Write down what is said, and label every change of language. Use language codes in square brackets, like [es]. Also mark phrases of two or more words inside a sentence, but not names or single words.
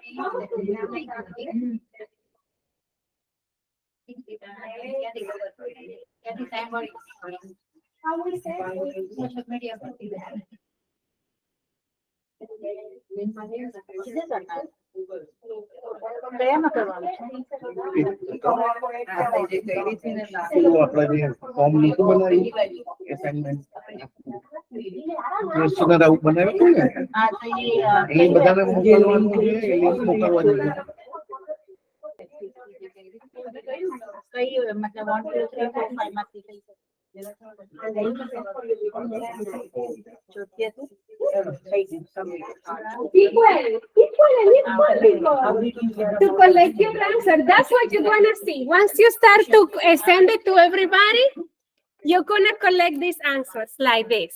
[gu] ક્યાંથી time મળી [en] social media [gu] પરથી ફોર્મ લીધું બનાવ્યું [en] assignment questionnaire [gu] આવું બનાવ્યું હતું ને એ બધાને મોકલવાનું છે એ લિંક મોકલવા જોઈએ કઈ મતલબ 1 2 3 4 5 માંથી કઈ [en] To collect your answer. That's what you're gonna see. Once you start to send it to everybody, you're gonna collect these answers like this.